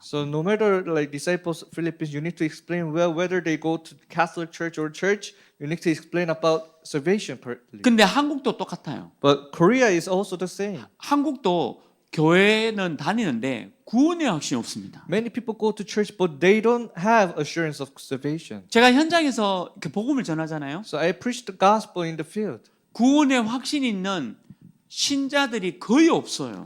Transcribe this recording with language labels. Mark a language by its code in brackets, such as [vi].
[en] So no matter like disciples Philippines, you need to explain well whether they go to Catholic church or church. You need to explain about salvation partly. [ko] 근데 한국도 똑같아요. [en] But Korea is also the same. [ko] 한국도 교회는 다니는데 구원의 확신이 없습니다. [en] Many people go to church, but they don't have assurance of salvation. [ko] 제가 현장에서 이렇게 복음을 전하잖아요. [en] So I preach the gospel in the field. [ko] 구원의 확신이 있는 신자들이 거의 없어요.